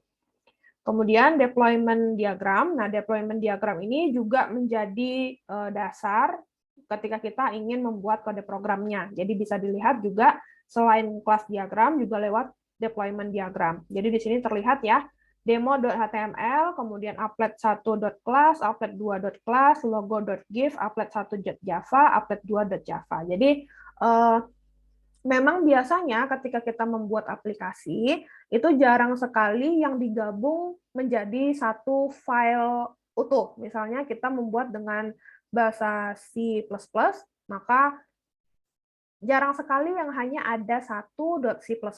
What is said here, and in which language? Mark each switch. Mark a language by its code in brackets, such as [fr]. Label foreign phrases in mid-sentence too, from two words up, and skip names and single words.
[id] Kemudian [en] deployment diagram. [id] Nah, [en] deployment diagram [id] ini juga menjadi dasar ketika kita ingin membuat kode programnya. Jadi bisa dilihat juga selain kelas diagram juga lewat [en] deployment diagram. [id] Jadi di sini terlihat ya, demo.html, kemudian applet1.class, applet2.class, logo.gif, applet1.java, applet2.java. Jadi memang biasanya ketika kita membuat aplikasi, itu jarang sekali yang digabung menjadi satu file utuh. Misalnya kita membuat dengan bahasa C++, maka jarang sekali yang hanya ada satu .c++.